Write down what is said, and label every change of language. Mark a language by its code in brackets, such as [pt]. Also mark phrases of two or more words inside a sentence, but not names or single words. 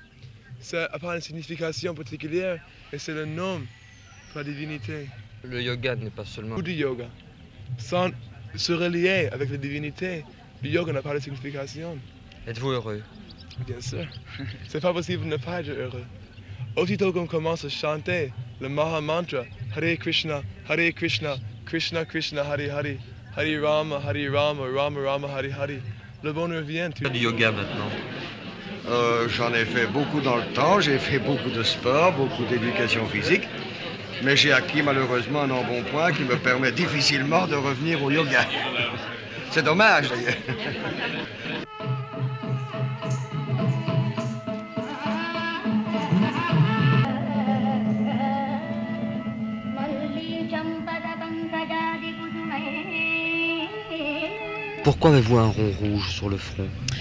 [fr] Ça n'a pas une signification particulière, mais c'est le nom pour la divinité. Le yoga n'est pas seulement... Ou du yoga. Sans se relier avec la divinité, le yoga n'a pas de signification. Êtes-vous heureux? Bien sûr. C'est pas possible de ne pas être heureux. Aussitôt qu'on commence à chanter le Maha Mantra, [sa] Hare Krishna, Krishna Krishna, Hare Hare, Hare Rama, Rama Rama, Hare Hare, [fr] le bonheur vient. Du yoga maintenant. J'en ai fait beaucoup dans le temps, j'ai fait beaucoup de sport, beaucoup d'éducation physique, mais j'ai acquis malheureusement un embonpoint qui me permet difficilement de revenir au yoga. C'est dommage d'ailleurs. Pourquoi avez-vous un rond rouge sur le front?